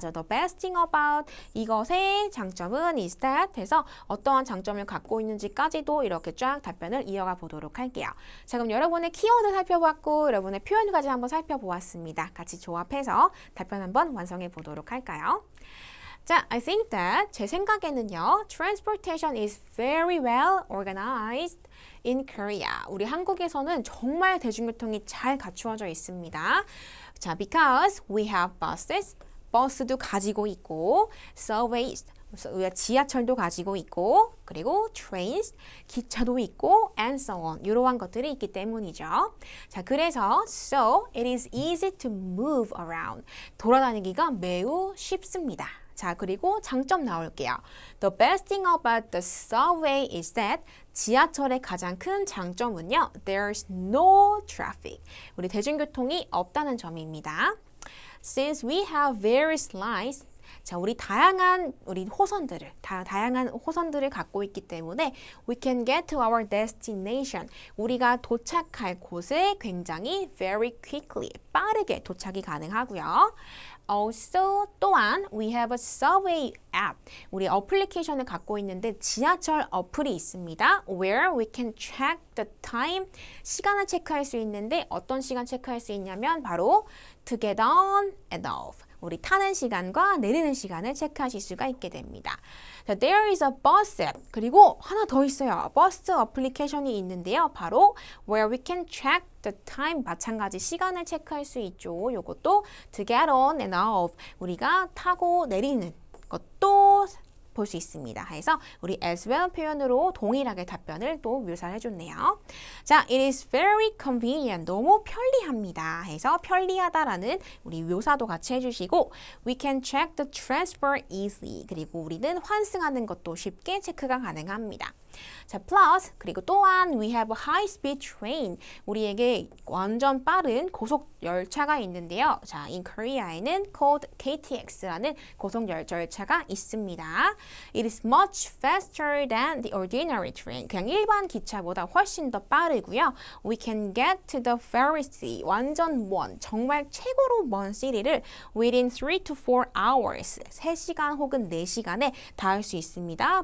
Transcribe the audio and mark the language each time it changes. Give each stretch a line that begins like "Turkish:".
Korean: 자,
English: the best thing about,
Korean: 이것의 장점은
English: is that
Korean: 해서 어떠한 장점을 갖고 있는지까지도 이렇게 쫙 답변을 이어가 보도록 할게요. 자, 그럼 여러분의 키워드 살펴봤고 여러분의 표현까지 한번 살펴보았습니다. 같이 조합해서 답변 한번 완성해 보도록 할까요?
English: 자, I think that,
Korean: 제 생각에는요,
English: transportation is very well organized in Korea.
Korean: 우리 한국에서는 정말 대중교통이 잘 갖추어져 있습니다. 자,
English: because we have buses,
Korean: 버스도 가지고 있고, subways, 지하철도 가지고 있고, 그리고 trains, 기차도 있고,
English: and so on,
Korean: 이러한 것들이 있기 때문이죠.
English: 자, 그래서 so it is easy to move around,
Korean: 돌아다니기가 매우 쉽습니다. 자, 그리고 장점 나올게요.
English: The best thing about the subway is that,
Korean: 지하철의 가장 큰 장점은요,
English: there's no traffic,
Korean: 우리 대중교통이 없다는 점입니다.
English: Since we have various lines,
Korean: 자, 우리 다양한 호선들을 갖고 있기 때문에
English: we can get to our destination,
Korean: 우리가 도착할 곳에 굉장히
English: very quickly,
Korean: 빠르게 도착이 가능하고요. Also, 또한
English: we have a subway app,
Korean: 우리 어플리케이션을 갖고 있는데 지하철 어플이 있습니다.
English: Where we can check the time,
Korean: 시간을 체크할 수 있는데 어떤 시간 체크할 수 있냐면 바로
English: to get on and off,
Korean: 우리 타는 시간과 내리는 시간을 체크하실 수가 있게 됩니다. 자,
English: there is a bus app,
Korean: 그리고 하나 더 있어요. 버스 어플리케이션이 있는데요. 바로
English: where we can check the time,
Korean: 마찬가지 시간을 체크할 수 있죠. 요것도
English: to get on and off,
Korean: 우리가 타고 내리는 것도 볼 수 있습니다. 해서 우리 as well 표현으로 동일하게 답변을 또 묘사해 줬네요.
English: 자, it is very convenient,
Korean: 너무 편리합니다. 해서 편리하다라는 우리 묘사도 같이 해주시고
English: we can check the transfer easily,
Korean: 그리고 우리는 환승하는 것도 쉽게 체크가 가능합니다. 자, plus, 그리고 또한
English: we have a high speed train,
Korean: 우리에게 완전 빠른 고속 열차가 있는데요. 자, in Korea에는 called KTX라는 고속 열차가 있습니다.
English: It is much faster than the ordinary train.
Korean: 그냥 일반 기차보다 훨씬 더 빠르고요.
English: We can get to the very city.
Korean: 완전 먼, 정말 최고로 먼 city를
English: within 3 to 4 hours.
Korean: 3시간 혹은 4시간에 닿을 수 있습니다.